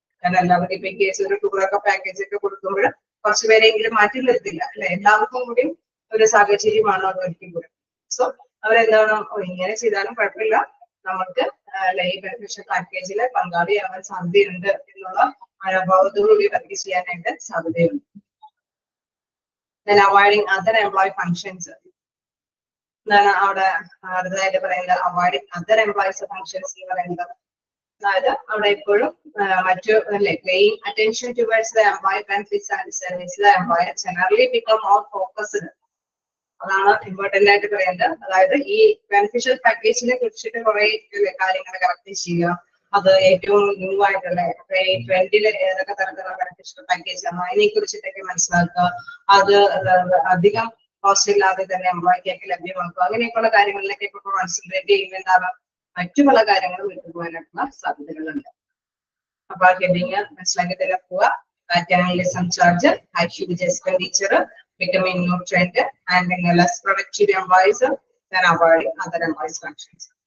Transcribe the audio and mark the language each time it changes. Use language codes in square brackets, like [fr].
[ml] കാരണം എല്ലാവർക്കും ഇപ്പൊ കേസ് ഒരു ടൂറൊക്കെ പാക്കേജ് ഒക്കെ കൊടുക്കുമ്പോൾ കുറച്ച് പേരെങ്കിലും മാറ്റി നിർത്തില്ല അല്ലെ. എല്ലാവർക്കും കൂടി ഒരു സാഹചര്യമാണ് അത് ഒരിക്കലും കൂടി. സോ അവരെന്താണ് ഇങ്ങനെ ചെയ്താലും കുഴപ്പമില്ല, നമുക്ക് ഈ ബെനിഫിഷ്യൽ പാക്കേജില് പങ്കാളിയാവാൻ സാധ്യതയുണ്ട് എന്നുള്ള മനോഭാവത്തോടുകൂടി വർക്ക് ചെയ്യാനായിട്ട് സാധ്യതയുണ്ട്. [en] Then avoiding other employee functions. [ml] എന്താണ് അവിടെ അടുത്തതായിട്ട് പറയുന്നത്, [en] avoiding other employees functions [ml] എന്ന് പറയുന്നത്. അതായത് അവിടെ എപ്പോഴും മറ്റു അല്ലെ [en] Paying attention towards the employee benefits and service the employer generally become more focused. [ml] അതാണ് ഇമ്പോർട്ടന്റ് ആയിട്ട് പറയുന്നത്. അതായത് ഈ ബെനിഫിഷ്യൽ പാക്കേജിനെ കുറിച്ചിട്ട് കുറെ കാര്യങ്ങൾ കറക്റ്റ് ചെയ്യുക. അത് ഏറ്റവും ന്യൂ ആയിട്ടുള്ള ട്രെൻഡില് ഏതൊക്കെ തരത്തിലുള്ള ബെനിഫിഷ്യൽ പാക്കേജ് ആണ് അതിനെ കുറിച്ചിട്ടൊക്കെ മനസ്സിലാക്കുക. അത് അധികം കോസ്റ്റ് ഇല്ലാതെ തന്നെ എംപ്ലോയിക്കൊക്കെ ലഭ്യമാക്കുക. അങ്ങനെയൊക്കെയുള്ള കാര്യങ്ങളിലൊക്കെ ഇപ്പൊ കോൺസെൻട്രേറ്റ് ചെയ്യുമ്പോൾ എന്താണ് മറ്റു പല കാര്യങ്ങളും വിട്ടുപോകാനായിട്ടുള്ള സാധ്യതകളുണ്ട്. അപ്പൊ ആ ഹെഡിങ് മനസ്സിലാക്കി തന്നെ പോവുക. [en] Capitalism charge, high huge expenditure, becoming new trend, and less productive employees, then avoiding other employees functions.